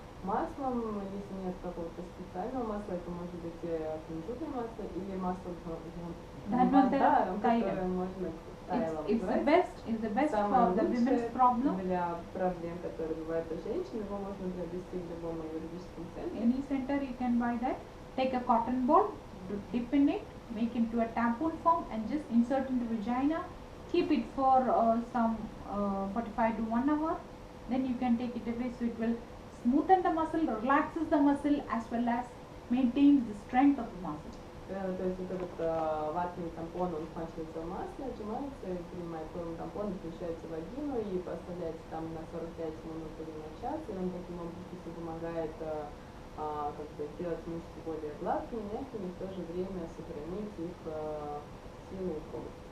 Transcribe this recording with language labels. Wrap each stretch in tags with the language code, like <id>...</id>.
<ru>маслом, если нет какого-то специального масла, это может быть кунжутное масло или масло Дханвантарам, которое можно тайлом</ru> <en>It's the best for the women's problem.</en> <ru>Для проблем, которые бывают у женщин, его можно приобрести в любом юридическом центре.</ru> <en>Any center you can buy that. Take a cotton ball, dip in it, make into a tampon form and just insert into vagina. Keep it for some 45 to 1 hour. Then you can take it away, so it will smoothen the muscle, relaxes the muscle as well as maintains the strength of the muscle.</en> <ru>То есть вот этот ватный тампон, он смачивается в масле, отжимается, принимает форму тампона, включается в вагину и поставляется там на 45 минут или на час, и он таким образом помогает как бы сделать мышцы более гладкими, мягкими, в то же время сохранить их силу и форму.</ru>